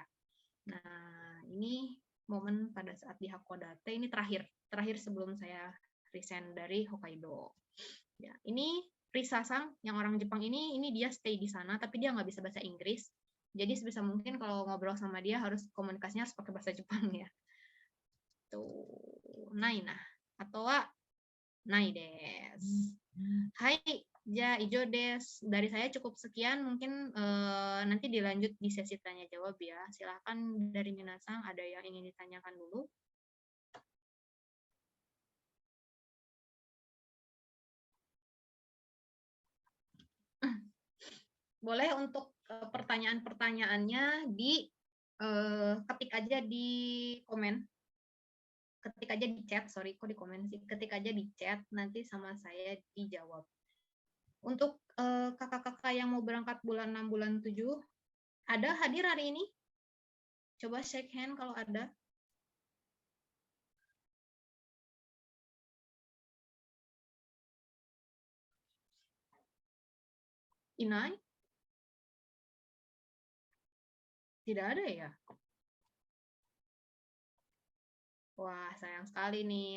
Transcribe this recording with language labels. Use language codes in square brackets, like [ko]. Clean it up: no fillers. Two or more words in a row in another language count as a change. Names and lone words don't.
[id] Nah, ini momen pada saat di Hakodate, ini terakhir sebelum saya resign dari Hokkaido. Ya, ini Risa-sang yang orang Jepang ini dia stay di sana, tapi dia nggak bisa bahasa Inggris. Jadi sebisa mungkin kalau ngobrol sama dia komunikasinya harus pakai bahasa Jepang ya. [ja] ないな atau はないです. はい、じゃ以上です. [id] Dari saya cukup sekian, mungkin nanti dilanjut di sesi tanya jawab ya. Silakan dari Minasang, ada yang ingin ditanyakan dulu? Boleh untuk pertanyaan-pertanyaannya ketik aja di komen. Ketik aja di chat, sorry, kok di komen sih. Ketik aja di chat, nanti sama saya dijawab. Untuk kakak-kakak yang mau berangkat bulan 6, bulan 7, ada hadir hari ini? Coba [en] shake hand [id] kalau ada. Inai? Tidak ada ya? Wah, sayang sekali nih.